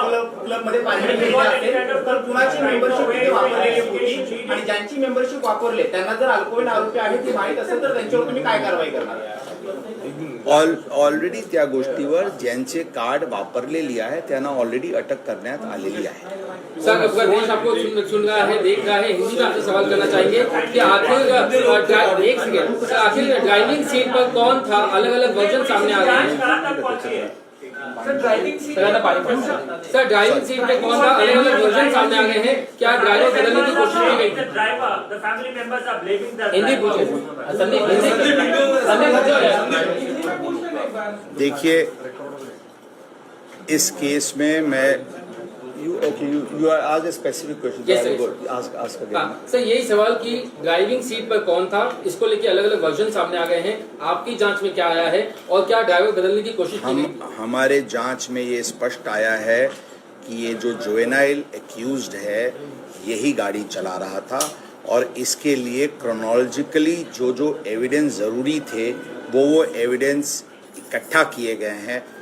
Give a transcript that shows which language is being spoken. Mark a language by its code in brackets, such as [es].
[mr] कुणाची मेंबरशिप वापरलेली होती आणि ज्यांची मेंबरशिप वापरले त्यांना जर अल्पवयीन आरोपी आहे ती माहीत असेल तर त्यांच्यावर तुम्ही काय कारवाई करणार? ऑलरेडी त्या गोष्टीवर ज्यांचे कार्ड वापरलेली आहे त्यांना ऑलरेडी अटक करण्यात आलेली आहे. [hi] सर, आपका देश आपको सुन रहा है, देख रहा है. हिंदी में आपसे सवाल करना चाहेंगे कि आखिर ड्राइविंग सीट पर कौन था? अलग अलग वर्जन सामने आ रहे हैं. सर, ड्राइविंग सीट पे कौन था? अलग अलग वर्जन सामने आ गए हैं. क्या ड्राइवर बदलने की कोशिश की गई? हिंदी पूछे. देखिए, इस केस में मैं [en] you are asked a specific question. Yes, so I will sir. go ask again. [hi] हाँ सर, यही सवाल कि ड्राइविंग सीट पर कौन था, इसको लेके अलग अलग वर्जन सामने आ गए हैं। आपकी जांच में क्या आया है और क्या ड्राइवर बदलने की कोशिश की गई? हमारे जांच में ये स्पष्ट आया है कि ये जो जुवेनाइल एक्यूज्ड है यही गाड़ी चला रहा था और इसके लिए क्रोनोलॉजिकली जो जो एविडेंस ज़रूरी थे वो एविडेंस इकट्ठा किए गए हैं।